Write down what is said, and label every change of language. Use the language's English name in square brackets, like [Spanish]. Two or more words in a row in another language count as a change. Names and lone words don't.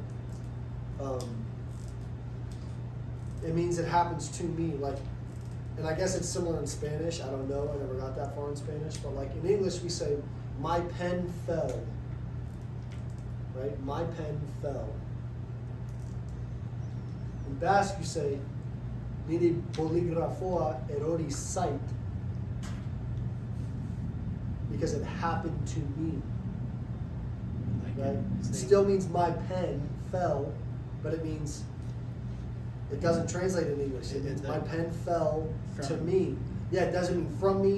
[English] It means it happens to me. Like and I guess it's similar in Spanish, I don't know, I never got that far in Spanish, but like in English we say, my pen fell, right? My pen fell. In Basque you say, [Basque] nire boligrafoa erori zait, [English] because it happened to me, right? It still means my pen fell, but it means, it doesn't translate in English. It means my pen fell to me. Yeah, it doesn't mean from me.